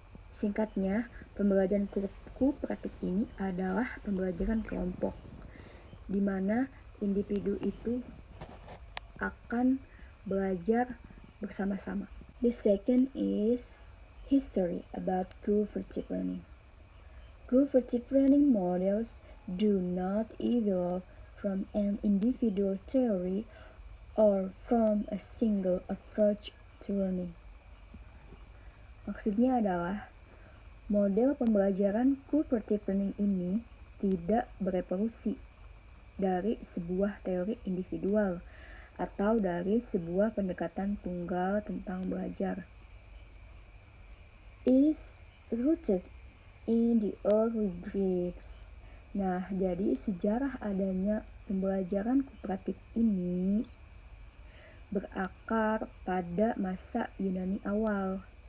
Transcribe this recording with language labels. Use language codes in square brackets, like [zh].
[id] Singkatnya, pembelajaran kooperatif ini adalah pembelajaran kelompok, di mana individu itu akan belajar bersama-sama. [en] The second is history about cooperative learning. Cooperative learning models do not evolve from an individual theory or from a single approach to learning. [id] Maksudnya adalah model pembelajaran cooperative learning ini tidak berevolusi dari sebuah teori individual atau dari sebuah pendekatan tunggal tentang belajar. [en] It is rooted in the early Greeks. [id] Nah, jadi sejarah adanya pembelajaran kooperatif ini berakar pada masa Yunani awal.